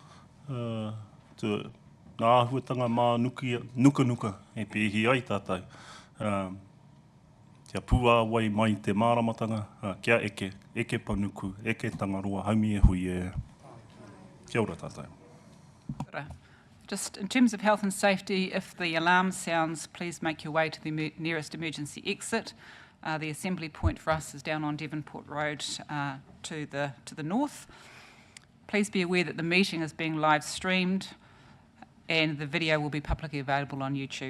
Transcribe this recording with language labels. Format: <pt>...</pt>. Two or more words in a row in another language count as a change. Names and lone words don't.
<mi>Nā ahuatanga mā nuka e pēhi ai tātou. Kia pua wai mai te māramatanga, kia eke panuku, eke tangaroa, haumi e hui e. Kia ora tātou.</mi> <en>Just in terms of health and safety, if the alarm sounds, please make your way to the nearest emergency exit. The assembly point for us is down on Devonport Road to the north. Please be aware that the meeting is being live streamed and the video will be publicly available on YouTube.</en>